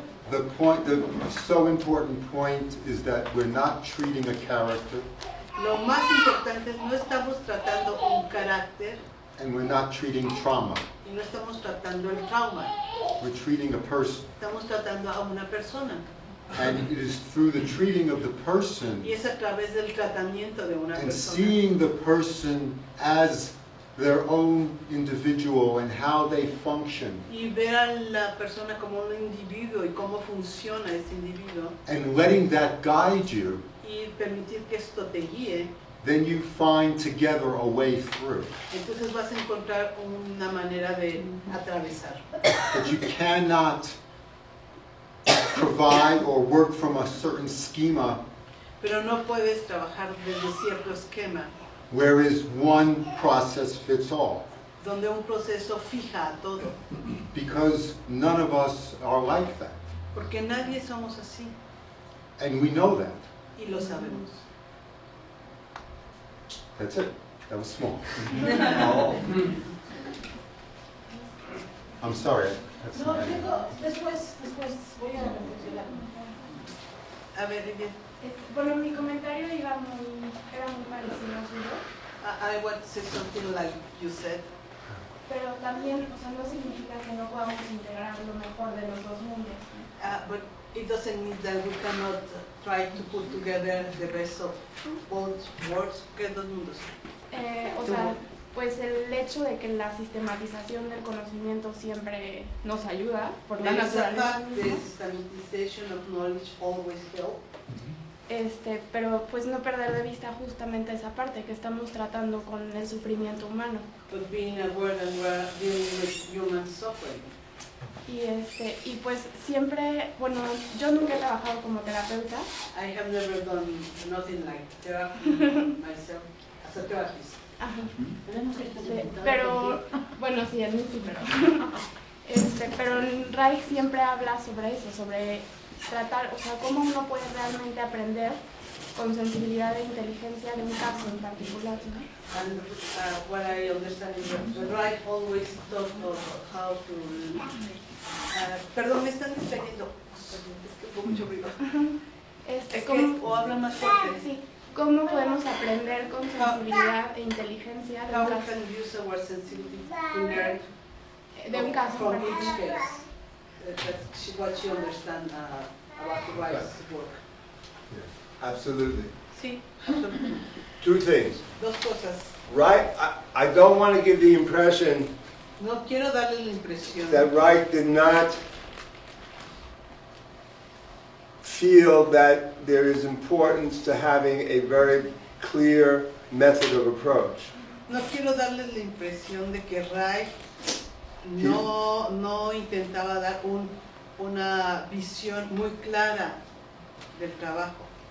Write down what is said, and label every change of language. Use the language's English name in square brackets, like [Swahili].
[English] The so important point is that we're not treating a character. [Spanish] Lo más importante es no estamos tratando un carácter. [English] And we're not treating trauma. [Spanish] Y no estamos tratando el trauma. [English] We're treating a person. [Spanish] Estamos tratando a una persona. [English] And it is through the treating of the person [Spanish] Y es a través del tratamiento de una [English] and [Spanish] persona. [English] seeing the person as their own individual and how they function. [Spanish] Y ver a la persona como un individuo y cómo funciona ese individuo. [English] And letting that guide you. [Spanish] Y permitir que esto te guíe. [English] Then you find together a way through. [Spanish] Entonces vas a encontrar una manera de atravesar. [English] But you cannot provide or work from a certain schema. [Spanish] Pero no puedes trabajar desde cierto esquema. [English] Whereas one process fits all. [Spanish] Donde un proceso fija a todo. [English] Because none of us are like that. [Spanish] Porque nadie somos así. [English] And we know that. [Spanish] Y lo sabemos. [English] That's it. That was small. I'm sorry. [Spanish] No, después voy a reflexionar. A ver, Vivian. Bueno, mi comentario era muy parecido al suyo. [English] I want to say something like you said. [Spanish] Pero también, o sea, no significa que no podamos integrar lo mejor de los dos mundos. [English] But it doesn't mean that we cannot try to put together the best of both worlds. [Spanish] ¿Qué dos mundos? O sea, pues el hecho de que la sistematización del conocimiento siempre nos ayuda por la naturaleza misma. [English] The systematization of knowledge always help. [Spanish] Pero pues no perder de vista justamente esa parte que estamos tratando con el sufrimiento humano. [English] But being aware that we are dealing with human suffering. [Spanish] Y pues siempre, bueno, yo nunca he trabajado como terapeuta. [English] I have never done nothing like therapy myself as a therapist. Ajá. [Spanish] Pero, bueno, sí, a mí sí, pero Reich siempre habla sobre eso, sobre tratar, o sea, cómo uno puede realmente aprender con sensibilidad e inteligencia de un caso en particular, ¿no? [English] And what I understand is that Reich always talks about how to... [Spanish] perdón, me están distrayendo. Es que hubo mucho ruido. O habla más fuerte. Sí. ¿Cómo podemos aprender con sensibilidad e inteligencia de un caso? [English] How can you use our sensitivity to learn [Spanish] de un caso [English] from each case? That's what you understand about the Reich's work. Yeah, absolutely. [Spanish] Sí, [English] absolutely. Two things. [Spanish] Dos cosas. [English] Right? I don't want to give the impression [Spanish] No quiero darle la impresión [English] that Reich did not feel that there is importance to having a very clear method of approach. [Spanish] No quiero darles la impresión de que Reich no intentaba dar una visión muy clara del trabajo.